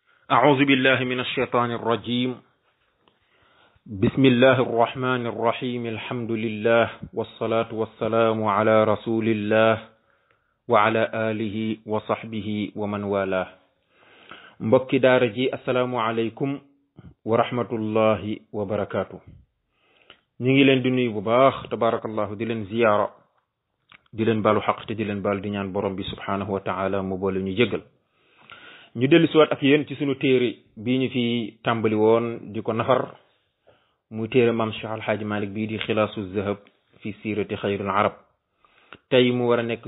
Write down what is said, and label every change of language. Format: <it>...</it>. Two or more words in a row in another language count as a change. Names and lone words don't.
<ar>أعوذ بالله من الشيطان الرجيم بسم الله الرحمن الرحيم الحمد لله والصلاة والسلام على رسول الله وعلى آله وصحبه ومن والاه</ar> <wo>mbokki daara ji</wo> <ar>السلام عليكم ورحمة الله وبركاته</ar> <wo>ñu ngi leen di nuyu bu baax tabarakallahu di leen ziyaara di leen baalu xaq te di leen baal di ñaan borom bi subhanahu</wo> <ar>وتعالى</ar> <wo>mu boole ñu jéggal ñu dellu siwaat ak yéen ci sunu téere bii ñu fi tàmbali woon di ko nafar muy téere maam Cheikh Alhaaji Malik bii di xilaasu zahab fi siirati xayrul arab tey mu war a nekk</wo>